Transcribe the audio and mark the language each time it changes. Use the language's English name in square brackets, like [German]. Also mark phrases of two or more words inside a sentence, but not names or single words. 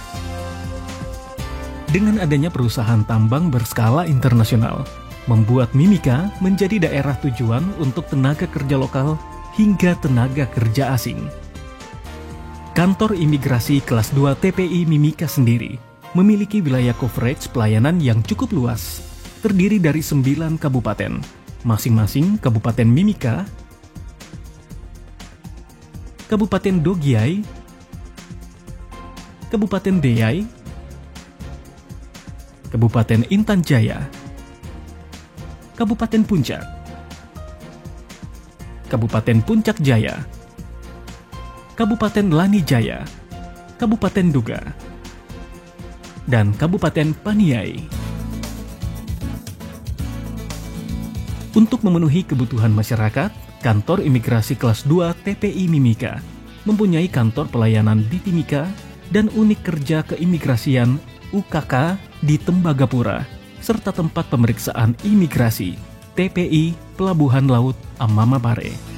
[Indonesian] Dengan adanya perusahaan tambang berskala internasional, membuat Mimika menjadi daerah tujuan untuk tenaga kerja lokal hingga tenaga kerja asing. Kantor Imigrasi Kelas 2 TPI Mimika sendiri memiliki wilayah coverage pelayanan yang cukup luas, terdiri dari 9 kabupaten, masing-masing Kabupaten Mimika, Kabupaten Dogiai, Kabupaten Deyai, Kabupaten Intan Jaya, Kabupaten Puncak, Kabupaten Puncak Jaya, Kabupaten Lani Jaya, Kabupaten Duga, dan Kabupaten Paniai. Untuk memenuhi kebutuhan masyarakat, Kantor Imigrasi Kelas 2 TPI Mimika mempunyai kantor pelayanan di Timika dan unit kerja keimigrasian UKK di Tembagapura, serta tempat pemeriksaan imigrasi TPI Pelabuhan Laut Amamapare.